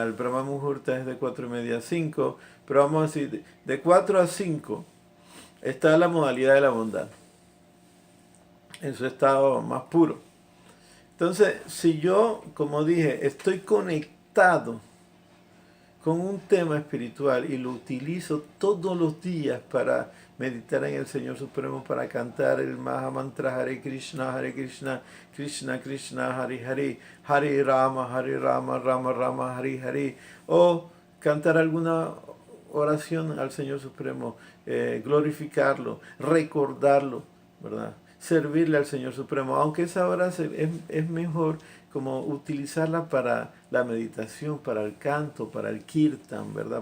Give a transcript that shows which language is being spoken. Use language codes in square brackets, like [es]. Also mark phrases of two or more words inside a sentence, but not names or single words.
[es] El Brahma Muhurta es de 4:30 a 5, pero vamos a decir, de 4 a 5 está la modalidad de la bondad, en su estado más puro. Entonces, si yo, como dije, estoy conectado con un tema espiritual y lo utilizo todos los días para meditar en el Señor Supremo, para cantar el Mahamantra Hare Krishna, Krishna Krishna, Hare Hare, Hare Rama, Rama Rama, Hare Hare, o cantar alguna oración al Señor Supremo, glorificarlo, recordarlo, ¿verdad? Servirle al Señor Supremo, aunque esa hora es mejor como utilizarla para la meditación, para el canto, para el kirtan, ¿verdad?